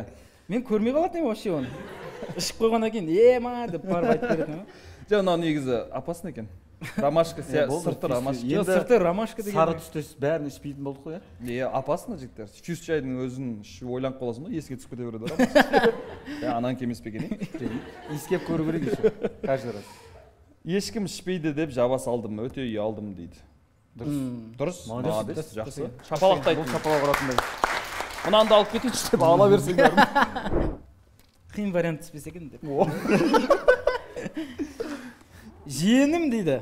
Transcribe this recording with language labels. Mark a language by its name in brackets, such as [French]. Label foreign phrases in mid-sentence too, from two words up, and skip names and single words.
[Kazakh] Мен көрмей қалатын едім вообще оны. Ішіп қойғаннан кейін, ма деп барып айтып беретін. Жоқ, мынау негізі опасный екен. Ромашка, сырты ромашка. Жоқ, сырты ромашка деген. Сары түстес бәрін ішпейтін болдық қой, иә? Опасно жігіттер. Фьюз чайдың өзін ойланып қаласың ба, еске түсіп кете береді ромашка. Анан кемес пе екен? Иіскеп көру керек [Russian] еще, каждый раз. [Kazakh] Ешкім ішпейді деп жаба салдым, өте ұялдым дейді. Дұрыс. Молодец, жақсы. Шапалақтайды. Бұл шапалақ ұратындай. Мынанды алып кетейінші деп ала берсең бәрін. Қиын вариант түспесе екен деп. Жиенім дейді.